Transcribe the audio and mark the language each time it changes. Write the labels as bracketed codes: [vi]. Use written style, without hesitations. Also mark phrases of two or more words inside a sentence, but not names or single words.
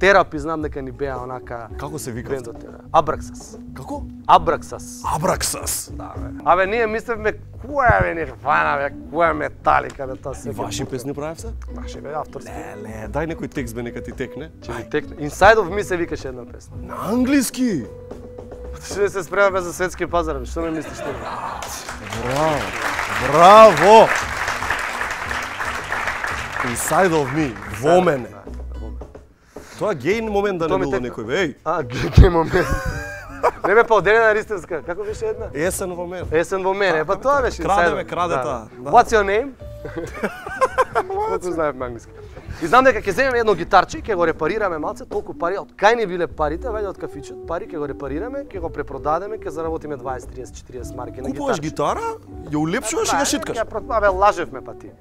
[mk] Терапи знам дека ни беа онака. Како се вика? Бендот Терапи. Абраксас. Како? Абраксас. Абраксас. Да, бе. Абе ние мислевме која бе Нирвана бе, која Металика бе тоа се. Ваши песни правевте? Наши бе авторски. Леле, дај некој текст бе нека ти текне. Ќе ми текне. Inside of Me се викаше една песна. На англиски. Што не се спремаме за светски пазар, бе, што ме мислиш ти? Браво. Браво. Inside of Me, во мене. Тоа геј момент да не било некој, бе, еј. Геј момент. Не бе поделена ристевска, како беше една? Есен во мене. Есен во мене, па тоа беше. Краде таа. [en] What's your name? [mk] Колку знаев на англиски. И знам дека ќе земеме едно гитарче, ќе го репарираме малце, толку пари, од кај ни биле парите, ваѓа од кафичот, пари ќе го репарираме, ќе го препродадеме, ќе заработиме 20, 30, 40 марки на гитарче. Купуваш гитара, ја улепшуваш и ја шиткаш. Абе лажевме па ти.